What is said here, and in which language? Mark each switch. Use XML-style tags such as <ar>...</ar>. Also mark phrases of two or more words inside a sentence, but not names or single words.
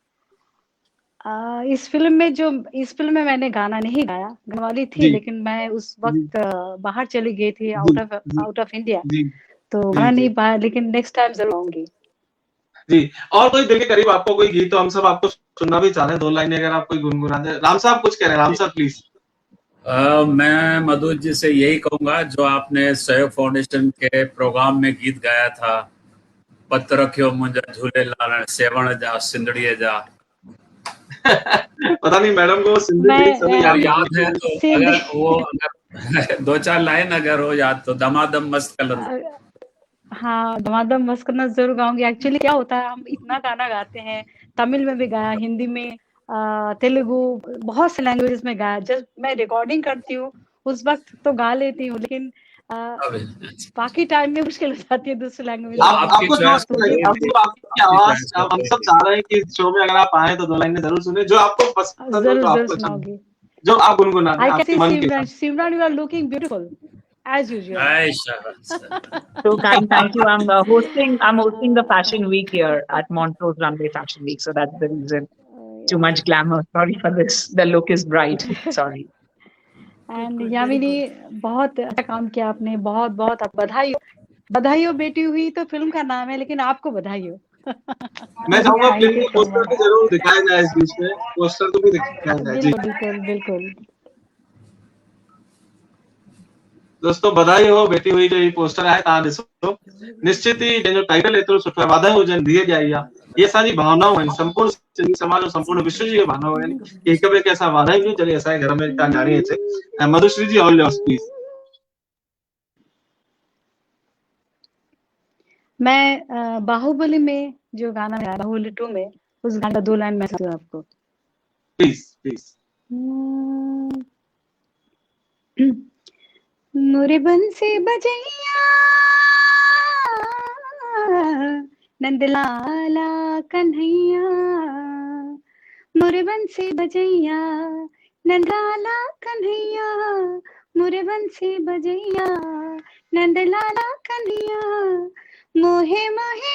<hi>इस फिल्म में मैंने गाना नहीं गाया, गाने वाली थी, लेकिन मैं उस वक्त बाहर चली गई थी,</hi> <en>out of India,</en> <hi>तो गाना नहीं पाया, लेकिन</hi> <en>next time</en> <hi>जरूर आऊंगी। जी, और कोई दिल के करीब आपको कोई गीत, तो हम सब आपको सुनना भी चाह रहे हैं, 2 लाइनें अगर आप कोई गुनगुना दे। राम साहब कुछ कह रहे हैं, राम साहब प्लीज। मैं मधु जी से यही कहूंगा, जो आपने सहयोग फाउंडेशन के प्रोग्राम में गीत गाया था,</hi> <sd>पत रखियो मुंहिंजा झूलेलाल सेवण जा सिंधड़ीअ जा।</sd> <hi>पता नहीं मैडम को सिंधी याद है तो अगर 2-4 लाइन अगर हो याद तो दमादम मस्त कलर। हाँ, धमाधम मस्त करना जरूर गाऊंगी। एक्चुअली क्या होता है, हम इतना गाना गाते हैं, तमिल में भी गाया, हिंदी में, तेलुगु, बहुत से लैंग्वेजेस में गाया। जब मैं रिकॉर्डिंग करती हूँ उस वक्त तो गा लेती हूँ, लेकिन बाकी टाइम में मुश्किल हो जाती है दूसरी लैंग्वेज आप गाना। आपको जो चॉइस लगे, आपको आपकी आवाज, हम सब चाह रहे हैं कि इस शो में अगर आप आए तो 2 लाइनें जरूर सुने, जो आपको पसंद हो, जरूर जो जरूर आपको अच्छा सुनाऊंगी। जो आप गुनगुनाने</hi> <en>I can</en> <hi>आपके</hi> <en>see</en> <hi>मन के सिमरन, हिसाब</hi> <en>Simran you are looking beautiful as usual. So kind, thank you. I'm hosting the fashion week here at Montrose Runway Fashion Week, so that's the reason. Too much glamour. Sorry for this. The look is bright. Sorry.</en> <hi>एंड यामिनी, बहुत अच्छा काम किया आपने, बहुत बहुत आप बधाई हो। बधाई हो बेटी हुई तो फिल्म का नाम है, लेकिन आपको बधाई हो। मैं चाहूंगा</hi> <en>Thank</en> <hi>फिल्म</hi> <en>you</en> <hi>का</hi> <en>so</en> <hi>पोस्टर</hi> <en>much.</en> <hi>भी जरूर दिखाया जाए इस बीच में, पोस्टर को भी दिखाया जाए जी। बिल्कुल बिल्कुल बिल्कुल।</hi> <sd>दोस्तों बधाई हो बेटी हुई जो ये पोस्टर आहे तव्हां ॾिसो, निश्चित ही जंहिंजो टाइटल एतिरो सुठो आहे, वाधायूं हुजनि धीअ जा इहा। ये असांजी भावनाऊं आहिनि,</sd> <hi>संपूर्ण सिंधी समाज और संपूर्ण विश्व</hi> <sd>जी इहे भावनाऊं आहिनि कि हिक ॿिए खे असां वाधायूं ॾियूं जॾहिं असांजे घर में का न्याणी अचे।</sd> <en>And Madhushree ji all yours please.</en> <hi>मैं बाहुबली में जो गाना है, बाहुबली 2 में, उस गाने का 2 लाइन मैं सुनाती हूँ आपको। प्लीज प्लीज। मोरे बंसी बजैया नंदलाला कन्हैया, मोरे बंसी बजैया नंदलाला कन्हैया, मोरे बंसी बजैया नंदलाला कन्हैया, मोहे मोहे</hi>